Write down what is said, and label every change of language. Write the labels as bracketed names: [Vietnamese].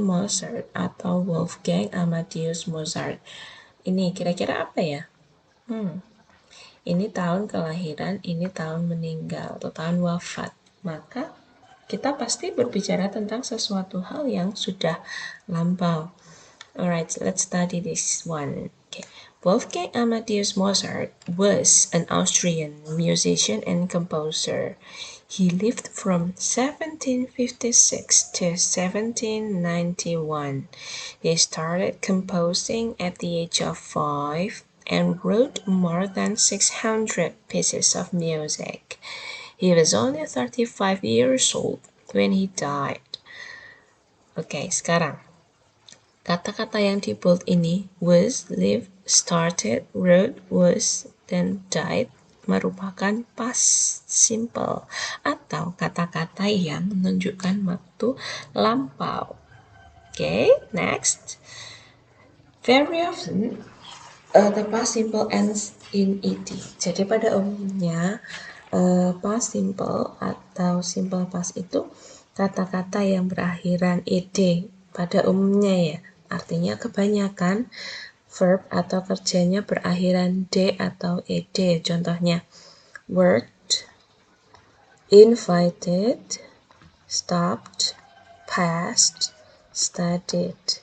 [Indonesian] Mozart atau Wolfgang Amadeus Mozart. Ini kira-kira apa ya? Ini tahun kelahiran, ini tahun meninggal atau tahun wafat. Maka kita pasti berbicara tentang sesuatu hal yang sudah lampau. [English] Alright, let's study this one. Okay. Wolfgang Amadeus Mozart was an Austrian musician and composer. He lived from 1756 to 1791. He started composing at the age of 5 and wrote more than 600 pieces of music. He was only 35 years old when he died. [Indonesian] Oke, sekarang kata-kata yang di bold ini was, lived, started, wrote, was, dan died merupakan past simple atau kata-kata yang menunjukkan waktu lampau. [English] Okay, next. Very often the past simple ends in ed. [Indonesian] Jadi pada umumnya past simple atau simple past itu kata-kata yang berakhiran ed pada umumnya ya. Artinya kebanyakan verb atau kerjanya berakhiran d atau ed. Contohnya worked, invited, stopped, passed, studied.